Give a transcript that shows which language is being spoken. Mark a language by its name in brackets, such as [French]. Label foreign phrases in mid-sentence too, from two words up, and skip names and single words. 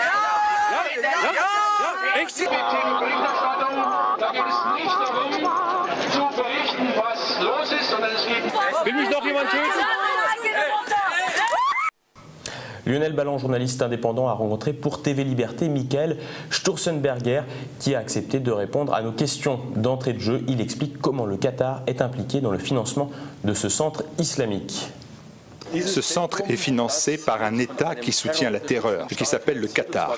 [German] Ja? Echt? Da geht es nicht darum, zu berichten, was los ist, sondern es geht... Will mich noch jemand töten? [French] Lionel Ballan, journaliste indépendant, a rencontré pour TV Liberté Michael Sturzenberger qui a accepté de répondre à nos questions d'entrée de jeu. Il explique comment le Qatar est impliqué dans le financement de ce centre islamique. Ce centre est financé par un État qui soutient la terreur et qui s'appelle le Qatar.